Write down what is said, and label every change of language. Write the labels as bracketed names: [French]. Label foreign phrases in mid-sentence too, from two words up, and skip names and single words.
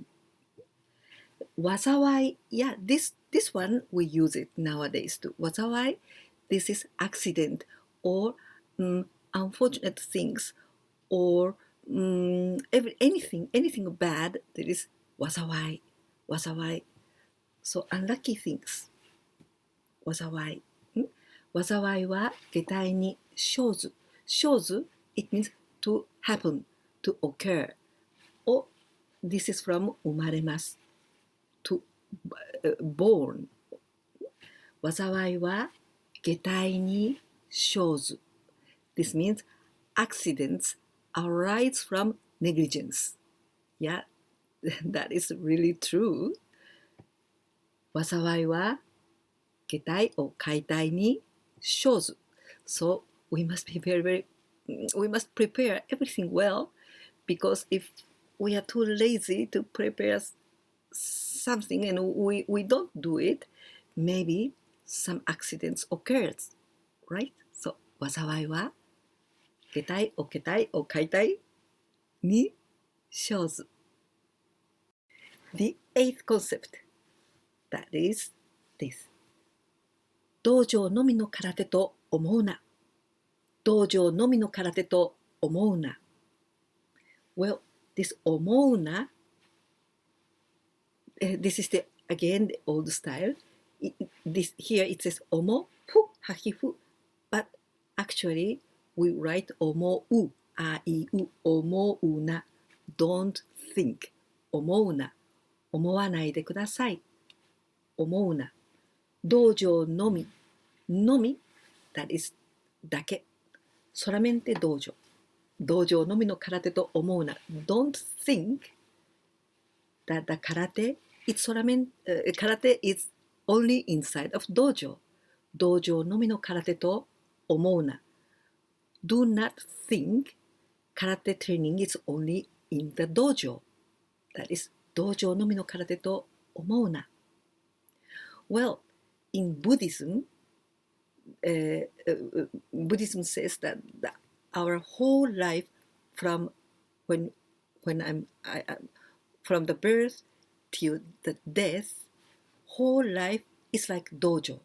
[English] Wazawai, yeah, this one we use it nowadays too. Wazawai, this is accident or unfortunate things or anything bad, there is wazawai, wazawai. So unlucky things, wazawai. [Japanese] 禍は懈怠に生ず. [English] Shozu, it means to happen, to occur. Or this is from umaremasu, to born. [Japanese] 禍は懈怠に生ず. [English] This means accidents arise from negligence. Yeah, that is really true. [Japanese] 禍は懈怠 or かいたいに生ず. [English] So we must be we must prepare everything well, because if we are too lazy to prepare something and we don't do it, maybe some accidents occurs, right? [Japanese] So 禍は懈怠 or かいたいに生ず. [English] The eighth concept, that is this. [Japanese] 道場のみの空手と思うな. 道場のみの空手と思うな. [English] Well, this [Japanese] 思うな, [English] this is again the old style. Here it says omo fu hakifu, but actually we write omou, a i u, [Japanese] 思うな. [English] Don't think. [Japanese] 思うな. 思わないでください。思うな。道場のみ。のみ。 [English] that is [Japanese] だけ。solamente 道場。道場のみの空手と思うな。 [English] Don't think that the karate is only inside of dojo. [Japanese] 道場のみの空手と思うな。 [English] Do not think karate training is only in the dojo. That is [Japanese] 道場のみの空手と思うな。 [English] Well, in Buddhism, Buddhism says that our whole life from when from the birth till the death, whole life is like dojo.